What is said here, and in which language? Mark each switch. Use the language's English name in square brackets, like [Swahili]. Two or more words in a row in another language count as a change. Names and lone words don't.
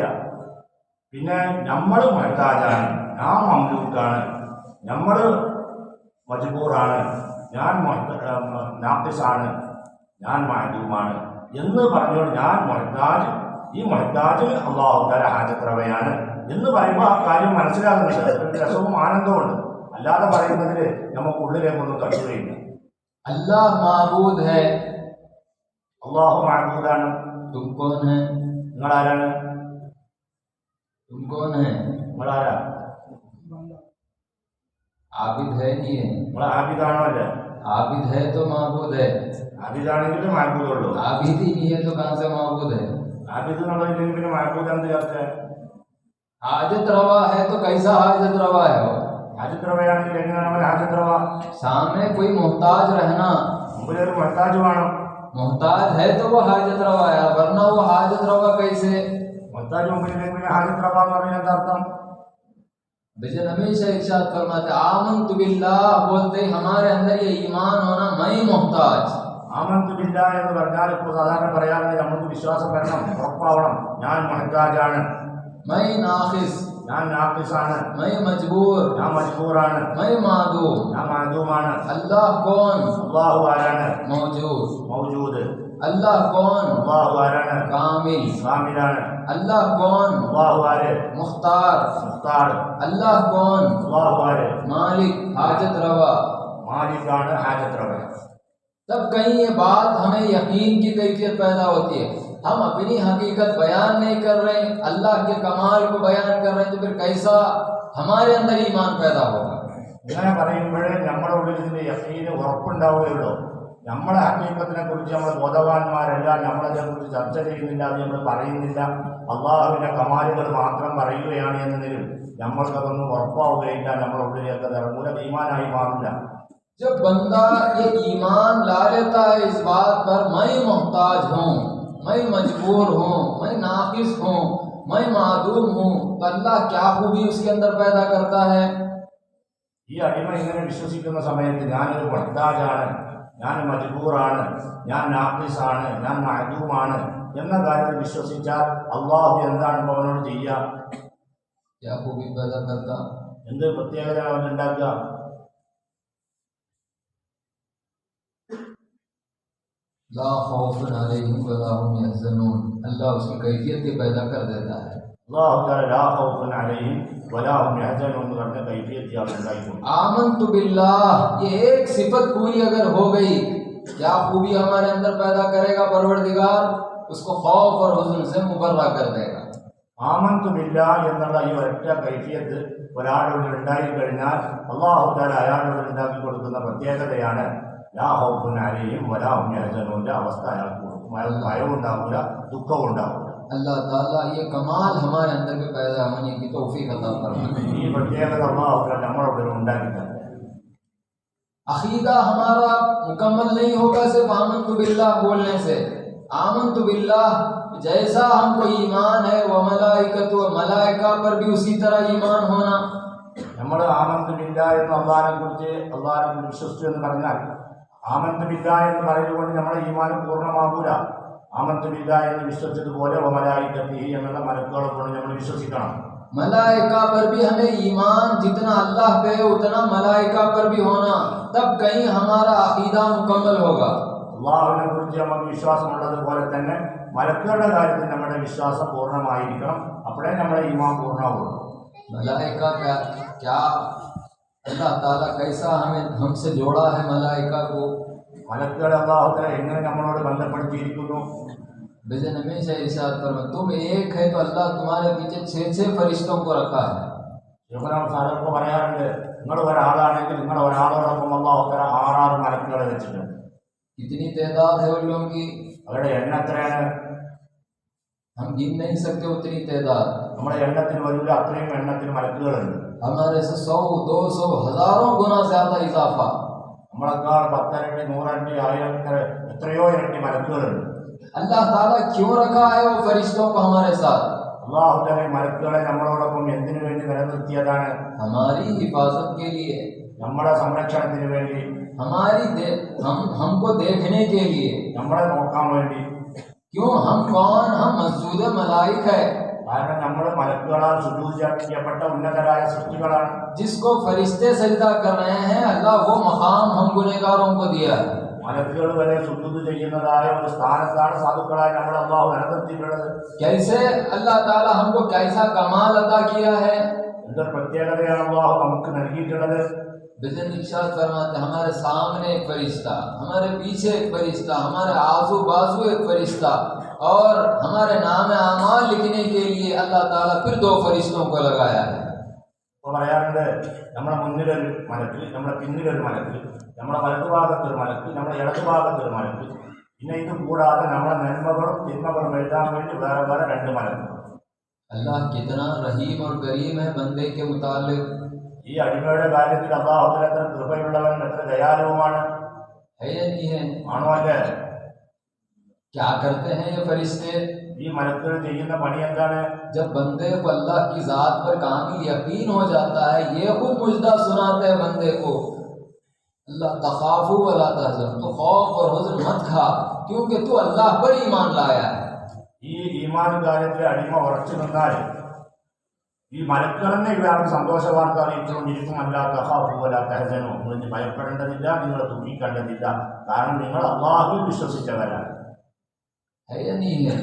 [Malayalam] പിന്നെ നമ്മൾ മുഹ്താജാണ്, ഞാൻ മംലൂക്കാണ്, നമ്മൾ മജ്ബൂറാണ്, ഞാൻ നാഫിസാണ്, ഞാൻ മഅദൂമാണ് എന്ന് പറഞ്ഞുകൊണ്ട് ഞാൻ മുഹ്താജ്, ഈ മുഹ്താജിന് അള്ളാഹു തആല ഹാജത്ത് റവയാണ് എന്ന് പറയുമ്പോൾ ആ കാര്യം മനസ്സിലാകുന്നുണ്ട്. ഒരു രസവും ആനന്ദമുണ്ട്. അല്ലാതെ പറയുന്നതിൽ നമുക്ക് ഉള്ളിലേക്കൊന്നും തട്ടുകയില്ല. [Urdu] اللہ معبود ہے, [Malayalam] അള്ളാഹു മഅബൂദാണ്. [Urdu] تم کون ہے? [Malayalam] നിങ്ങളാരാണ്? [Urdu] تم کون ہے? [Malayalam] നിങ്ങളാരാ? [Urdu] عابد ہے نہیں ہے? [Malayalam] നിങ്ങൾ ആബിദാണോ? അല്ല. [Urdu] عابد ہے تو معبود ہے, [Malayalam] ആബിദാണെങ്കിൽ മഅബൂദുള്ളൂ. [Urdu] عابد ہی نہیں ہے تو کہاں سے معبود ہے? [Malayalam] ആബിദ് എന്നുള്ളതിൽ പിന്നെ മഅബൂദ് എന്ത് ചേർത്ത്? [Urdu] حاجت روا ہے تو کیسا حاجت روا ہے وہ? [Malayalam] ഹാജത്ത് റവയാണെങ്കിൽ എങ്ങനെയാണ് അവൻ ഹാജത്ത് റവ? [Urdu] سامنے کوئی محتاج رہنا, [Malayalam] മുമ്പിൽ ഒരു മുഹ്താജ് വേണം. [Urdu] محتاج ہے تو وہ حاجت روا ہے، ورنہ وہ حاجت روا کیسے? [Malayalam] മുഹ്താജ് മുമ്പിലേക്ക് പിന്നെ ഹാജത്ത് റവ എന്ന് പറഞ്ഞാൽ എന്താ അർത്ഥം? [Urdu] بجن ہمیشہ ارشاد فرماتے [Arabic] آمنت بالله [Urdu] بولتے ہی ہمارے اندر یہ ایمان ہونا، میں محتاج. [Arabic] آمنت بالله [Malayalam] എന്ന് പറഞ്ഞാൽ ഇപ്പോൾ സാധാരണ പറയാറുണ്ട് നമുക്ക് വിശ്വാസം വരണം, ഉറപ്പാവണം. ഞാൻ മുഹ്താജാണ്, [Urdu] میں ناقص, [Malayalam] ഞാൻ നാഫിസാണ്, [Urdu] میں مجبور, [Malayalam] ഞാൻ മജ്ബൂറാണ്, [Urdu] میں معدوم. [Malayalam] ഞാൻ മഅദൂമാണ്. [Urdu] اللہ کون? [Malayalam] അല്ലാഹു ആരാണ്? [Urdu] मौजूद। [Malayalam] മൗജൂദ്. [Urdu] اللہ کون? [Malayalam] അല്ലാഹു ആരാണ്? [Urdu] कामिल। [Malayalam] കാമിലാണ്. [Urdu] اللہ کون? [Malayalam] അല്ലാഹു ആര്? [Urdu] मुख्तार। [Malayalam] മുഖ്താർ. [Urdu] اللہ کون? [Malayalam] അല്ലാഹു ആര്? [Urdu] مالک، حاجت روا. [Malayalam] മാലിക്കാണ്, ഹാജത്ത് റവ. [Urdu] تب کہیں یہ بات ہمیں یقین کی کیفیت پیدا ہوتی ہے. ہم اپنی حقیقت بیان نہیں کر رہے، اللہ کے کمال کو بیان کر رہے ہیں، تو پھر کیسا ہمارے اندر ایمان پیدا ہوگا? [Malayalam] ഇങ്ങനെ പറയുമ്പോഴേ നമ്മുടെ ഉള്ളിൽ ഇതിന്റെ യഖീന് ഉറപ്പുണ്ടാവുകയുള്ളൂ. നമ്മളെ ഹക്കീക്കത്തിനെ കുറിച്ച് നമ്മൾ ബോധവാന്മാരല്ല, നമ്മളതിനെ കുറിച്ച് ചർച്ച ചെയ്യുന്നില്ല, അത് നമ്മൾ പറയുന്നില്ല, അള്ളാഹുവിൻ്റെ കമാലുകൾ മാത്രം പറയുകയാണ് എന്നതിലും നമ്മൾക്കതൊന്നും ഉറപ്പാവുകയില്ല, നമ്മുടെ ഉള്ളിലേക്ക് അത് ഇറങ്ങൂല, ഈമാനായി മാറില്ല. [Urdu] جب بندہ یہ ایمان لا لیتا ہے اس بات پر میں محتاج ہوں، میں مجبور ہوں، میں ناقص ہوں، میں معدوم ہوں، تو اللہ کیا خوبی اس کے اندر پیدا کرتا ہے. [Malayalam] ഈ അടിമ ഇങ്ങനെ വിശ്വസിക്കുന്ന സമയത്ത് ഞാനൊരു മുഹ്താജാണ്, ഞാൻ മജ്ബൂറാണ്, ഞാൻ നാഖിസാണ്, ഞാൻ മഅദൂമാണ് എന്ന കാര്യത്തിൽ വിശ്വസിച്ചാൽ അള്ളാഹു എന്താണ് അവനോട് ചെയ്യുക? [Urdu] کیا خوبی پیدا کرتا? [Malayalam] എന്ത് പ്രത്യേകത അവനുണ്ടാക്കുക? [Arabic] لا خوف عليهم ولا هم يحزنون, [Urdu] اللہ اس کی کیفیت ہی پیدا کر دیتا ہے. [Malayalam] അള്ളാഹു തആല [Arabic] لا خوف عليهم ولا هم يحزنون [Malayalam] എന്ന് പറഞ്ഞ കൈഫിയത്ത് അവനുണ്ടായിരിക്കും. [Arabic] آمنت بالله, [Urdu] یہ ایک صفت پوری اگر ہو گئی، کیا خوبی ہمارے اندر پیدا کرے گا پروردگار? اس کو خوف اور حزن سے مبرا کر دے گا. [Arabic] آمنت بالله [Malayalam] എന്നുള്ള ഈ ഒരൊറ്റ കൈഫിയത്ത് ഒരാളുടെ ഉണ്ടായി കഴിഞ്ഞാൽ അള്ളാഹു തആല അയാളോട് ഉണ്ടാക്കി കൊടുക്കുന്ന പ്രത്യേകതയാണ് [Arabic] لا خوف عليهم ولا هم يحزنون [Malayalam] അവസ്ഥ അയാൾക്ക് കൊടുക്കും. അയാൾക്ക് ഭയവും ഉണ്ടാവില്ല, ദുഃഖവും ഉണ്ടാവില്ല. [Urdu] اللہ تعالیٰ یہ کمال ہمارے اندر میں پیدا ہونے کی توفیق عطا فرمائے. [Malayalam] ഈ പ്രത്യേകത അള്ളാഹു തആല നമ്മുടെ ഉണ്ടാക്കി തന്നെ. [Urdu] عقیدہ ہمارا مکمل نہیں ہوگا صرف [Arabic] آمنت بالله [Urdu] بولنے سے. [Arabic] آمنت بالله [Urdu] جیسا ہم کو ایمان ہے و ملائکتُ و ملائکہ پر بھی اسی طرح ایمان ہونا. [Malayalam] നമ്മൾ [Arabic] آمنت بالله [Malayalam] എന്ന് അള്ളാഹിനെ കുറിച്ച് വിശ്വസിച്ചു എന്ന് പറഞ്ഞാൽ [Arabic] آمنت بالله [Malayalam] എന്ന് പറയുന്നത് നമ്മുടെ ഈമാൻ പൂർണ്ണമാകൂല. [Arabic] آمنت بالله [Malayalam] എന്ന് വിശ്വസിച്ചതുപോലെ മലായികത്തിഹി എന്നുള്ള മലക്കുകളെ കൊണ്ട് നമ്മൾ വിശ്വസിക്കണം. [Urdu] ملائکہ پر بھی ہمیں ایمان جتنا اللہ پہ ہے اتنا ملائکہ پر بھی ہونا، تب کہیں ہمارا عقیدہ مکمل ہوگا. [Malayalam] അള്ളാഹുവിനെ കുറിച്ച് നമുക്ക് വിശ്വാസമുള്ളതുപോലെ തന്നെ മലക്കുകളുടെ കാര്യത്തിൽ നമ്മുടെ വിശ്വാസം പൂർണ്ണമായിരിക്കണം. അപ്പോഴേ നമ്മുടെ ഈമാൻ പൂർണ്ണമാവുള്ളൂ. [Urdu] ملائکہ کا کیا اللہ تعالیٰ کیسا ہم سے جوڑا ہے ملائکہ کو? [Malayalam] മലക്കുകളെ അള്ളാഹു തആല എങ്ങനെ നമ്മളോട് ബന്ധപ്പെടുത്തിയിരിക്കുന്നു? [Urdu] بجن ہمیشہ ارشاد فرما، تم ایک ہے تو اللہ تمہارے پیچھے 6 فرشتوں کو رکھا ہے. [Malayalam] സാധനമൊക്കെ പറയാറുണ്ട്, നിങ്ങൾ ഒരാളാണെങ്കിൽ നിങ്ങൾ ഒരാളോടൊപ്പം അള്ളാഹു തആല 6 മലക്കുകളെ വെച്ചിട്ടുണ്ട്. [Urdu] کتنی تعداد ہے ان لوگوں کی? [Malayalam] അവരുടെ എണ്ണം എത്രയാണ്? [Urdu] ہم گن نہیں سکتے اتنی تعداد. [Malayalam] നമ്മുടെ എണ്ണത്തിന് വരില്ല, അത്രയും എണ്ണത്തിന് മലക്കുകളുണ്ട്. [Urdu] ہمارے سے 100، 200، ہزاروں گنا زیادہ اضافہ. [Malayalam] നമ്മളെക്കാൾ 10 ഇരട്ടി, 100 ഇരട്ടി, 1000 എത്രയോ ഇരട്ടി മലക്കുകളുണ്ട്. [Urdu] اللہ تعالیٰ کیوں رکھا ہے وہ فرشتوں کو ہمارے ساتھ? [Malayalam] അള്ളാഹു തആല മലക്കുകളെ നമ്മളോടൊപ്പം എന്തിനു വേണ്ടി നിലനിർത്തിയതാണ്? [Urdu] ہماری حفاظت کے لیے, [Malayalam] നമ്മുടെ സംരക്ഷണത്തിന് വേണ്ടി, [Urdu] ہم کو دیکھنے کے لیے. [Malayalam] നമ്മളെ നോക്കാൻ വേണ്ടി. [Urdu] کیوں؟ ہم کون؟ ہم مسجود ملائک ہے, [Malayalam] കാരണം നമ്മൾ മലക്കുകളാൽ സുജൂദ് ഉന്നതരായ സൃഷ്ടികളാണ്. [Urdu] جس کو فرشتے سجدہ کر رہے ہیں، اللہ وہ مقام ہم گنہگاروں کو دیا ہے. [Malayalam] മലക്കുകൾ വരെ സുജൂദ് ചെയ്യുന്നതായ ഒരു സ്ഥാനത്താണ് സാധുക്കളായി നമ്മൾ അള്ളാഹു നിലനിർത്തിയിട്ടുള്ളത്. [Urdu] کیسے اللہ تعالیٰ ہم کو کیسا کمال عطا کیا ہے? [Malayalam] എന്തൊരു പ്രത്യേകതയാണ് അള്ളാഹു നമുക്ക് നൽകിയിട്ടുള്ളത്. [Urdu] بجن ارشاد فرماتے، ہمارے سامنے ایک فرشتہ، ہمارے پیچھے ایک فرشتہ، ہمارے آجو باجو ایک فرشتہ، اور ہمارے نام اعمال لکھنے کے لیے اللہ تعالیٰ پھر 2 فرشتوں کو لگایا ہے. [Malayalam] ഇപ്പോൾ പറയാറുണ്ട്, നമ്മുടെ മുന്നിലൊരു മലക്ക്, നമ്മുടെ പിന്നിലൊരു മലക്ക്, നമ്മുടെ വലതുഭാഗത്തൊരു മലക്ക്, നമ്മുടെ ഇടതുഭാഗത്തൊരു മലക്ക്, പിന്നെ ഇത് കൂടാതെ നമ്മുടെ നന്മകളും തിന്മകളും എഴുതാൻ വേണ്ടി വേറെ വേറെ 2 മലക്കുകൾ. [Urdu] اللہ کتنا رحیم اور کریم ہے بندے کے متعلق. [Malayalam] ഈ അടിമയുടെ കാര്യത്തിൽ അള്ളാഹു തആല എത്ര കൃപയുള്ളവൻ, എത്ര ദയാലുവുമാണ്. [Urdu] ہے یا نہیں ہے? [Malayalam] ആണോ അല്ലേ? [Urdu] کیا کرتے ہیں یہ فرشتے? [Malayalam] ഈ മലക്കുകൾ ചെയ്യുന്ന പണി എന്താണ്? [Urdu] جب بندے کو اللہ کی ذات پر کامل یقین ہو جاتا ہے، یہ خود مژدہ سناتے ہیں بندے کو, [Arabic] ألا تخافوا ولا تحزنوا, [Urdu] تو خوف اور حزن مت کھا، کیونکہ تو اللہ پر ایمان لایا ہے. [Malayalam] ഈ ഈമാൻ കാര്യത്തിൽ അടിമ ഉറച്ചു നിന്നാൽ ഈ മലക്കുകൾ തന്നെ ഇവർക്ക് സന്തോഷ വാർത്ത അറിയിച്ചുകൊണ്ടിരിക്കും. [Arabic] ألا تخافوا ولا تحزنوا, [Malayalam] നിങ്ങൾ ഭയപ്പെടേണ്ടതില്ല, നിങ്ങൾ ദുഃഖിക്കേണ്ടതില്ല, കാരണം നിങ്ങൾ അള്ളാഹുവിൽ വിശ്വസിച്ചവരാണ്. [Urdu] ہے یا نہیں ہے?